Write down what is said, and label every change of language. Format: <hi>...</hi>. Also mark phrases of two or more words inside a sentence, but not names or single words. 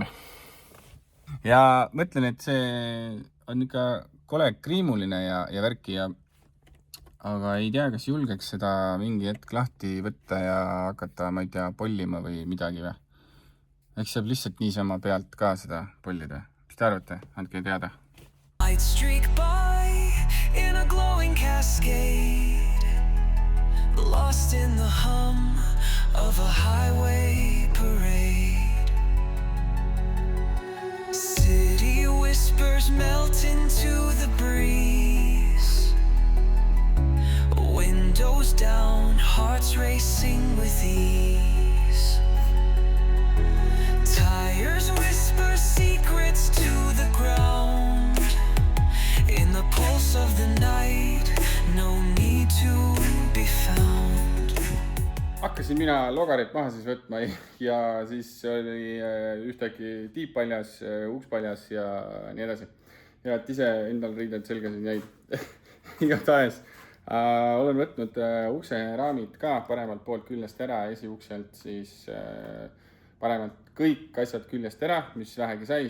<et>Ja mõtlen, et see on ikka kole kriimuline ja värki, aga ei tea, kas julgeks seda mingi hetk lahti võtta ja hakata, ma ei tea, pollima või midagi või. Eks saab lihtsalt niisama pealt ka seda pollida. Mis te arvate? Andke teada.</et> <en>Light streak by in a glowing cascade. lost in the hum of a highway parade. City whispers melt into the breeze. Windows down, hearts racing with ease. Tires whisper secrets to the ground. In the pulse of the night, no need to be found.</en> <et>Hakkasin mina logarit maha siis võtma ja siis oli ühtäkki tiib paljas, uks paljas ja nii edasi. Ja et ise endal riided selgasin jäid. Igatahes olen võtnud ukse raamid ka paremalt poolt küljest ära, esiukselt siis paremalt kõik asjad küljest ära, mis vähegi sai.</et>